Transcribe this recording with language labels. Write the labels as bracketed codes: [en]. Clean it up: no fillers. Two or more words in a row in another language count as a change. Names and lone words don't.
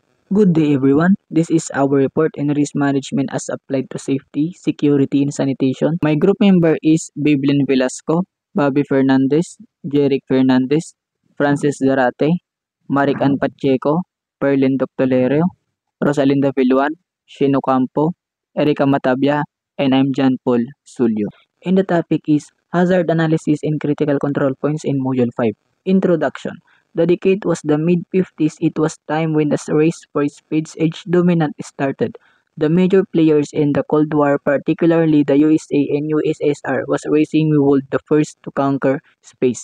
[en] Good day everyone. This is our report in risk management as applied to safety, security, and sanitation. My group member is Biblin Velasco, Bobby Fernandez, Jeric Fernandez, Francis Zarate, Maric Ann Pacheco, Perlin Doctolero, Rosalinda Villuan, Shino Campo, Erica Matabia, and I'm John Paul Sulio. And the topic is Hazard Analysis and Critical Control Points in Module 5. Introduction. The decade was the mid-50s. It was time when the race for speed's age dominant started. The major players in the Cold War, particularly the USA and USSR, was racing who would the first to conquer space.